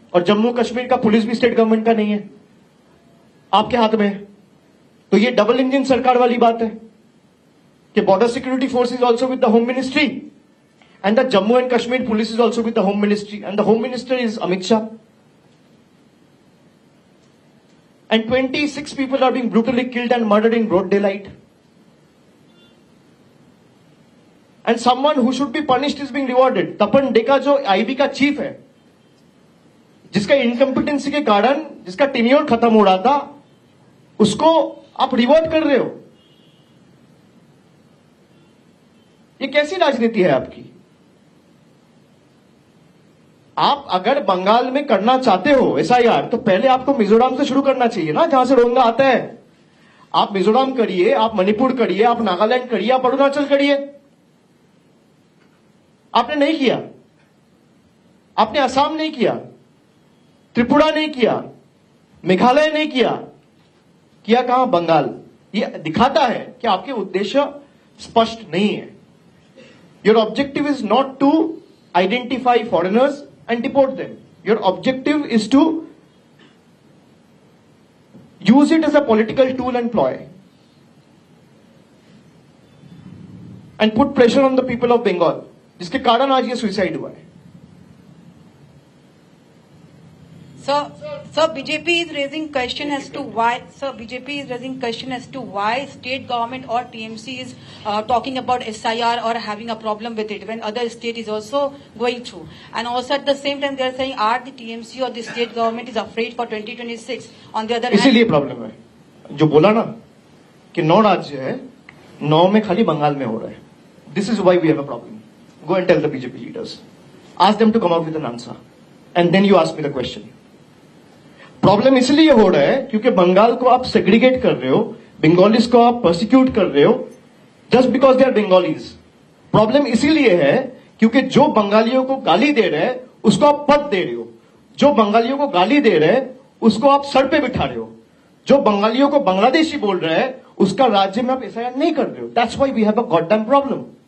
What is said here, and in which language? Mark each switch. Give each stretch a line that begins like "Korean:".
Hindi: और जम्मू कश्मीर का पुलिस भी स्टेट गवर्नमेंट का नहीं है, आपके हाथ में है। तो ये डबल इंजन सरकार वाली बात है कि
English: Border security force is also with the home ministry and the Jammu and Kashmir police is also with the home ministry and the home minister is Amit Shah. And 26 people are being brutally killed and murdered in broad daylight. And someone who should be punished is being rewarded.
Hindi: तपन डेका जो IB का chief है, जिसका incompetency के कारण जिसका tenure खत्म हो रहा था, उसको आप रिवॉर्ड कर रहे हो। ये कैसी राजनीति है आपकी? आप अगर बंगाल में करना चाहते हो एसआईआर, तो पहले आपको मिजोरम से शुरू करना चाहिए ना, जहां से रोहिंग्या आता है। आप मिजोरम करिए, आप मणिपुर करिए, आप नागालैंड करिए, आप अरुणाचल करिए। आपने नहीं किया, आपने असम नहीं किया, त्रिपुरा नहीं किया, मेघालय नहीं किया। किया कहां? बंगाल। ये दिखाता है कि आपके उद्देश्य स्पष्ट नहीं है।
English: Your objective is not to identify foreigners and deport them. Your objective is to use it as a political tool and ploy and put pressure on the people of Bengal,
Hindi: जिसके कारण आज ये सुसाइड हुआ है।
English: Sir, BJP is raising question as to why. Sir, BJP is raising question as to why state government or TMC is talking about SIR or having a problem with it when other state is also going through. And also at the same time they are saying, are the TMC or the state government is afraid for 2026? On the other hand,
Hindi: इसीलिए problem है जो बोला ना कि 9 राज्य है, 9 में खाली बंगाल में हो रहा है.
English: This is why we have a problem. Go and tell the BJP leaders. Ask them to come out with an answer. And then you ask me the question.
Hindi: Problem इसलिए हो रहा है क्योंकि बंगाल को आप सेग्रीगेट कर रहे हो, बंगालीज को आप परसिक्यूट कर रहे हो
English: Just because they are Bengalis.
Hindi: Problem इसीलिए है क्योंकि जो बंगालियों को गाली दे रहे हैं उसको आप पद दे रहे हो, जो बंगालियों को गाली दे रहे हैं उसको आप सर पे बिठा रहे हो, जो बंगालियों को बांग्लादेशी बोल रहा है उसका राज्य में आप एसआईआर नहीं कर रहे हो.
English: That's why we have a god damn problem.